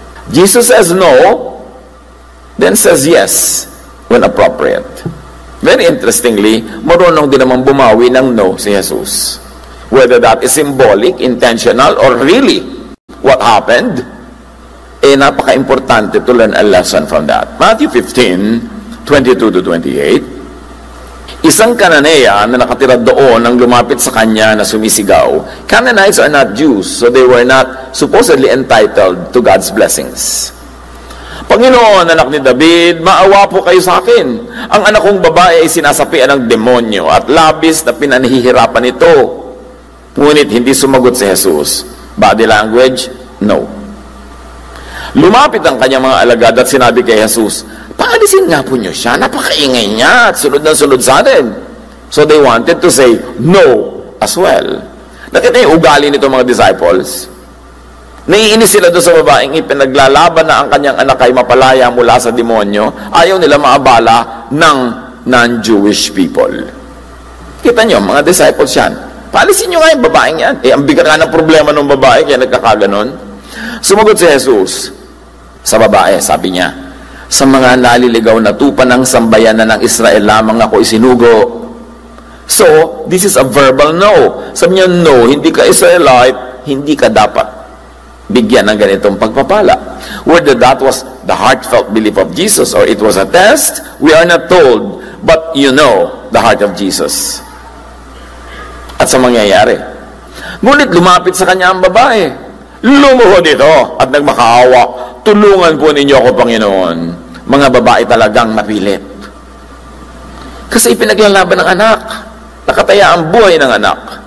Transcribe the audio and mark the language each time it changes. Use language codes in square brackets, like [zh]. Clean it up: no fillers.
[en] Jesus says no, then says yes when appropriate. [tl] Very interestingly, marunong din naman bumawi ng no si Jesus. [en] Whether that is symbolic, intentional, or really what happened, [tl] napaka-importante [en] to learn a lesson from that. Matthew 15:22-28. [tl] Isang Kananea na nakatira doon ang lumapit sa kanya na sumisigaw. [en] Canaanites are not Jews, so they were not supposedly entitled to God's blessings. [tl] Panginoon, anak ni David, maawa po kayo sa akin. Ang anak kong babae ay sinasapian ng demonyo at labis na pinanihihirapan ito. Ngunit hindi sumagot si Jesus. [en] Body language, no. [tl] Lumapit ang kanyang mga alagad at sinabi kay Jesus, paalisin nga po niyo siya, napakaingay niya at sunod na sunod sa atin. [en] So they wanted to say no as well. [tl] Nakita yung ugali nito mga disciples. Naiinis sila doon sa babaeng ipinaglalaban na ang kanyang anak ay mapalaya mula sa demonyo. Ayaw nila maabala ng [en] non-Jewish people. [tl] Kita nyo, mga disciples yan. Paalisin nyo nga yung babaeng yan. Ang bigat nga ng problema ng babae, kaya nagkakaganon. Sumagot si Jesus sa babae, sabi niya, sa mga naliligaw na tupa ng sambayanan ng Israel lamang ako isinugo. [en] So, this is a verbal no. [tl] Sabi niya, no, hindi ka Israelite, hindi ka dapat bigyan ng ganitong pagpapala. [en] Whether that was the heartfelt belief of Jesus or it was a test, we are not told, but you know the heart of Jesus. [tl] At sa mangyayari, ngunit lumapit sa kanya ang babae, lumuhod ito at nagmakaawa, tulungan po ninyo ako, Panginoon. Mga babae talagang napilit. Kasi ipinaglalaban ng anak, nakataya ang buhay ng anak.